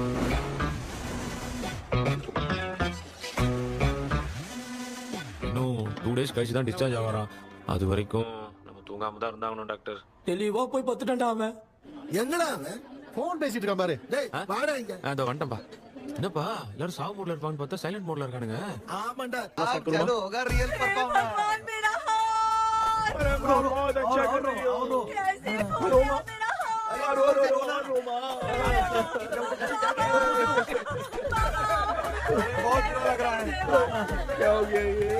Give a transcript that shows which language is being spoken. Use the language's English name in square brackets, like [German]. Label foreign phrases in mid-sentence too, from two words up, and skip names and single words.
[Tamil] இன்னும் 2 டேஸ் கழிச்சு தான் டிஸ்சார்ஜ் ஆவாராம். அது வரைக்கும் நம்ம தூங்காம தான் இருந்தாகணும் டாக்டர். தெளிவா போய் பத்துட்டான்டா அவன். எங்கடா அவன்? போன் பேசிட்டு இருக்கான் பாரு. டேய், வாடா இங்க. அதோ வந்துட்டேன்ப்பா. என்னப்பா எல்லாரும் சாவு மோட்ல இருப்பான்னு பார்த்தா [English] silent mode [Tamil] இருக்கானுங்க. ஆமாண்டா. [Hindi] चलो होगा [English] real performance. [Hindi] मेरा हाथ! बहुत अच्छा कर रही हो। बहुत बुरा लग रहा है। क्या हो गया ये?